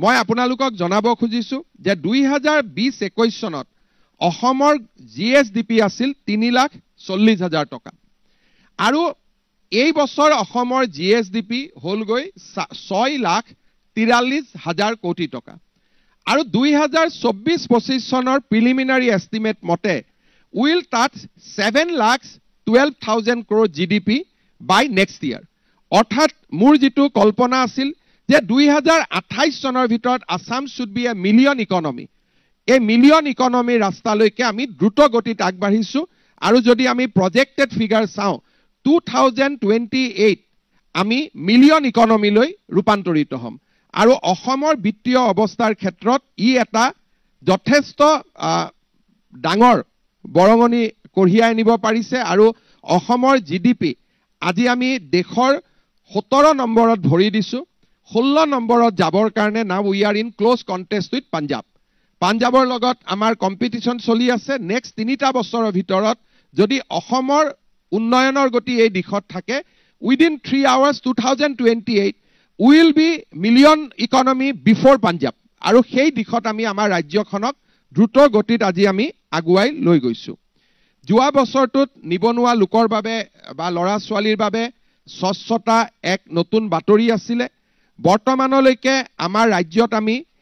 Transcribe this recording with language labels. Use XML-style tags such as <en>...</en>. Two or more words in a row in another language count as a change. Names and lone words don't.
<as>মই আপোনালোকক জনাব খুজিছো যে 2020-21 চনত অসমৰ জিএছডিপি আছিল 3,40,000 টকা আৰু এই বছৰ অসমৰ জিএছডিপি হলগৈ 6,43,000 কোটি টকা আৰু 2024-25 চনৰ প্ৰিলিমিনাৰী এষ্টিমেট মতে</as> <en>will touch 7,12,000 crore GDP by next year.</en> <as>অৰ্থাৎ মোৰ যেটো কল্পনা আছিল যে 2028 চনৰ ভিতৰত আসাম</as> <en>should be a million economy.</en> <as>এই</as> <en>million economy</en> <as>ৰাস্তালৈকে আমি দ্ৰুত গতিত আগবাঢ়িছো আৰু যদি আমি</as> <en>projected figure</en> <as>চাওঁ 2028 আমি</as> <en>million economy</en> <as>ৰূপান্তৰিত হ'ম আৰু অসমৰ বিত্তীয় অৱস্থাৰ ক্ষেত্ৰত ই এটা যথেষ্ট ডাঙৰ বৰঙনি কঢ়িয়াই নিব পাৰিছে আৰু অসমৰ জিডিপি আজি আমি দেশৰ 17 নম্বৰত ভৰি দিছো 16 নম্বৰত যাবৰ কাৰণে</as> <en>now we are in close contest with Punjab</en> <as>পাঞ্জাবৰ লগত আমাৰ কম্পিটিশন চলি আছে নেক্সট 3টা বছৰৰ ভিতৰত যদি অসমৰ উন্নয়নৰ গতি এই দিশত থাকে</as> <en>within 3 hours 2028 will be million economy before</en> <as>পাঞ্জাব আৰু সেই দিশত আমি আমাৰ ৰাজ্যখনক দ্ৰুত গতিত আজি আমি আগুৱাই লৈ গৈছো যোৱা বছৰটোত নিবনুৱা লোকৰ বাবে বা লৰা ছোৱালীৰ বাবে স্বচ্ছতা এক নতুন বাতৰি আছিল বৰ্তমানলৈকে আমাৰ ৰাজ্যত আমি</as>